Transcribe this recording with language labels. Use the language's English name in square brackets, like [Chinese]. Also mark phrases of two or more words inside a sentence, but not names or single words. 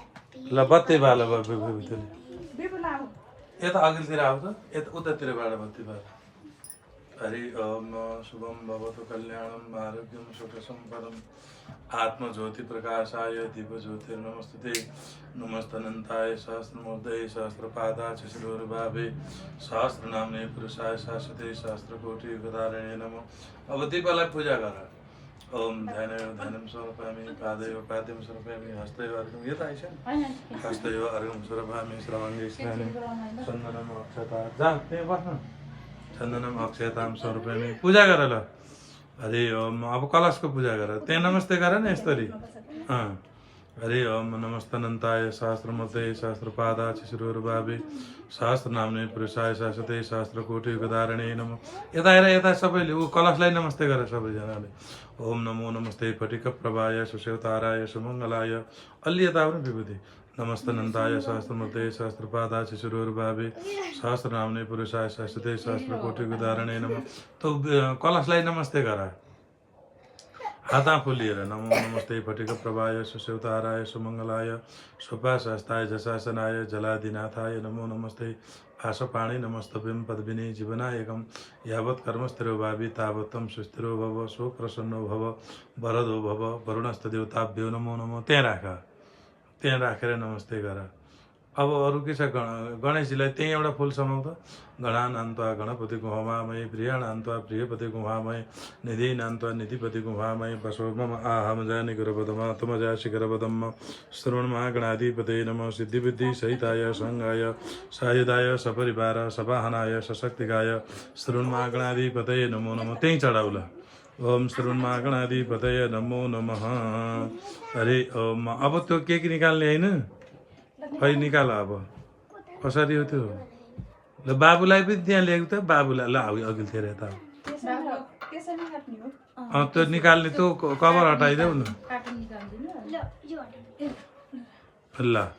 [Nepali] ल बत्ती बाल यता अघिल्तिर आउँछ यता उतातिरबाट बत्ती बाल [Sanskrit] हरि ओम शुभम भवतु कल्याणम आरोग्यम सुख सम्पदम आत्मज्योति प्रकाशाय दिव्य ज्योतिर्नमस्ते नमस्तनंताय सहस्रमूर्धये सहस्रपादाय शिरोर्भावे सहस्रनाम्ने पुरुषाय शाश्वते सहस्रकोटि युगधारिणे नमो [Nepali] अब दीपलाई पूजा गर [Sanskrit] ओम ध्यानम समर्पयामि पादयो पाद्यम समर्पयामि हस्तयो अर्घ्यम [Nepali] यता आइछ [Sanskrit] हस्तयो अर्घ्यम समर्पयामि श्रवङ्गे स्नाने चन्दनम अक्षता [Nepali] जा त्यहाँ बस्न [Sanskrit] चन्दनम अक्षताम समर्पयामि [Nepali] पूजा गर ल हरि ओम अब कलशको पूजा गर त्यहाँ नमस्ते गर न यसरी [Sanskrit] हरि ओम नमस्तनन्ताय सहस्रमूर्धये सहस्रपादाय शिरोर्भावे सहस्रनाम्ने पुरुषाय शाश्वते सहस्रकोटि युगधारिणे नमो [Nepali] यता हेर यता सबैले ऊ कलशलाई नमस्ते गर सबैजनाले [Sanskrit] ओम नमो नमस्ते फटिक प्रभाय सुशेवताराय सुमङ्गलाय [Nepali] अलि यता आउनु [Sanskrit] विभूति नमस्तनन्ताय सहस्रमूर्धये सहस्रपादाय शिरोर्भावे सहस्रनाम्ने पुरुषाय शाश्वते सहस्रकोटि युगधारिणे नमो [Nepali] त कलशलाई नमस्ते गर हाता फुलिएर [Sanskrit] नमो नमस्ते फटिक प्रभाय सुशेवताराय सुमङ्गलाय सुपाशस्ताय जशासनाय जलादिनाथाय नमो नमस्ते आशपाणि नमस्तभ्यं पद्मिनी जीवनायकं यावत् कर्मस्थिरो भावि तावत्तं सुस्थिरो भव सुप्रसन्नो भव वरदो भव वरुणस्तदेवताभ्यो नमो नमो [Nepali] त्यहाँ राखेर नमस्ते गर अब अरू के छ गणेशजीलाई त्यही एउटा फुल समाउँछ [Sanskrit] गणानान्त्वा गणपति गुहामय प्रियाणान्त्वा प्रियपति गुहामय निधिनान्त्वा निधिपति गुहामय बसो मम आहम जानि गुरपदम तमजा शिखरपदम श्रवणमा गणाधिपते नमः सिद्धिबुद्धि सहिताय संगाय सायुधाय सपरिवार सवाहनाय सशक्तिकाय श्रवणमा गणाधिपते नमो नमः त्यही [Nepali] चढाउला [Sanskrit] ओम श्रवणमा गणाधिपतय नमो नमः हरि ओम [Nepali] अब त्यो केक निकाल्ने हैन खै निकाल अब कसरी हो त्यो ल बाबुलाई पनि त्यहाँ ल्याएको त बाबुलाई ल अघिल्तिर यता त्यो निकाल्ने त्यो कभर हटाइदेऊ न ल